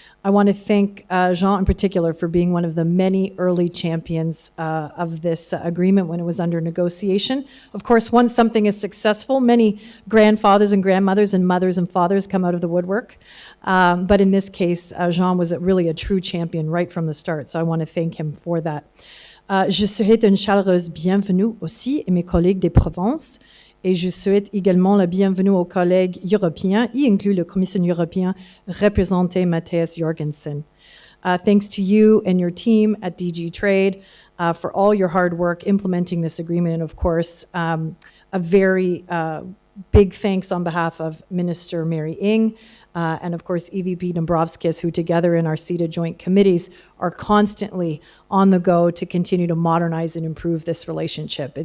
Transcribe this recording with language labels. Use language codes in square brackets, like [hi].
[en] I want to thank Jean in particular for being one of the many early champions of this agreement when it was under negotiation. Of course, once something is successful, many grandfathers and grandmothers and mothers and fathers come out of the woodwork. But in this case, Jean was really a true champion right from the start, so I want to thank him for that. [fr] Je souhaite une chaleureuse bienvenue aussi à mes collègues des provinces. Et je souhaite également la bienvenue aux collègues européens, y inclut le commissaire européen représenté Matthias Jorgensen. [en] Thanks to you and your team at DG Trade for all your hard work implementing this agreement. And of course, a very big thanks on behalf of Minister Mary Ng and of course EVP Dombrovskis, who together in our CETA joint committees are constantly on the go to continue to modernize and improve this relationship.